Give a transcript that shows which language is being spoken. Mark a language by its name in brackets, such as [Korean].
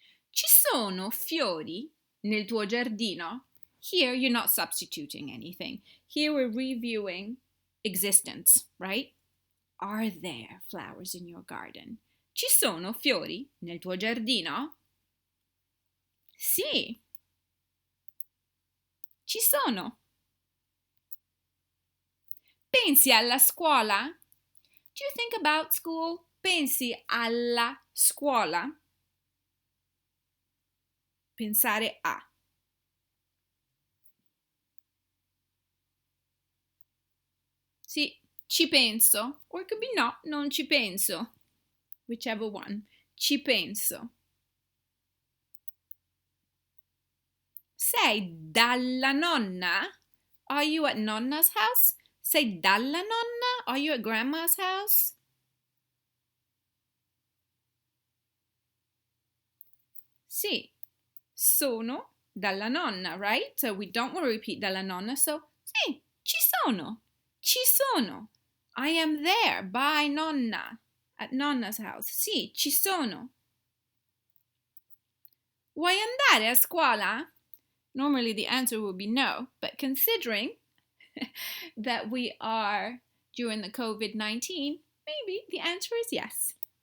[Italian] Ci sono fiori nel tuo giardino? [English] Here you're not substituting anything. Here we're reviewing existence, right? Are there flowers in your garden? [Italian] Ci sono fiori nel tuo giardino? Sì. Ci sono. Pensi alla scuola? [English] Do you think about school? [Italian] Pensi alla scuola? Pensare a. Sì, ci penso. [English] Or it could be [Italian] no, non ci penso. [English] Whichever one. [Italian] Ci penso. Sei dalla nonna? [English] Are you at nonna's house? [Italian] Sei dalla nonna? [English] Are you at grandma's house? [Italian] Sì, sono dalla nonna, right? [English] So we don't want to repeat dalla nonna. So, [Italian] sì, ci sono. Ci sono. [English] I am there by nonna, at nonna's house. [Italian] Sì, ci sono. Vuoi andare a scuola? [English] Normally the answer would be no, but considering that we are during the COVID-19, maybe the answer is yes.